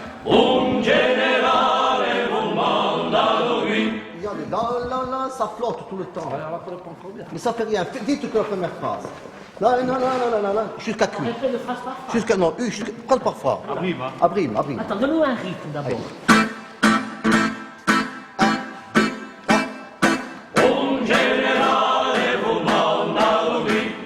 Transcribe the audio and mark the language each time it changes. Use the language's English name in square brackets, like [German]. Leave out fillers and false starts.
[Italian] Un generale comanda qui. [French] Regardez, la la la, ça flotte tout le temps. Mais ça fait rien. Dites que la première phrase. La la la la la, jusqu'à Q. Jusqu'à non, prends par phrase. Abrime. Attends, donne-nous un rythme d'abord. [Italian] Un generale comanda qui.